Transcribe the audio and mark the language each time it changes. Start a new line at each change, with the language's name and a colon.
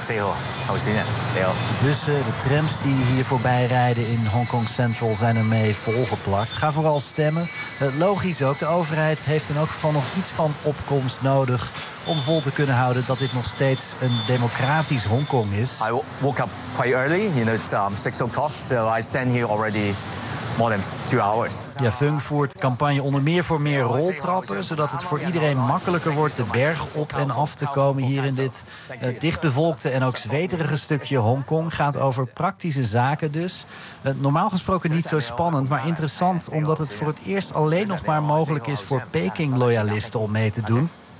English: Leo, how is it? Leo.
Dutch: De bussen, de trams die hier voorbij rijden in Hongkong Central zijn ermee volgeplakt. Ga vooral stemmen. Logisch ook. De overheid heeft in elk geval nog iets van opkomst nodig om vol te kunnen houden dat dit nog steeds een democratisch Hongkong is.
English: I woke up quite early, you know, at 6 o'clock, so I stand here already more than 2 hours.
Dutch: Ja, Fung voert campagne onder meer voor meer roltrappen, zodat het voor iedereen makkelijker wordt de berg op en af te komen hier in dit dichtbevolkte en ook zweterige stukje Hongkong. Gaat over praktische zaken dus. Normaal gesproken niet zo spannend, maar interessant omdat het voor het eerst alleen nog maar mogelijk is voor Peking-loyalisten om mee te doen.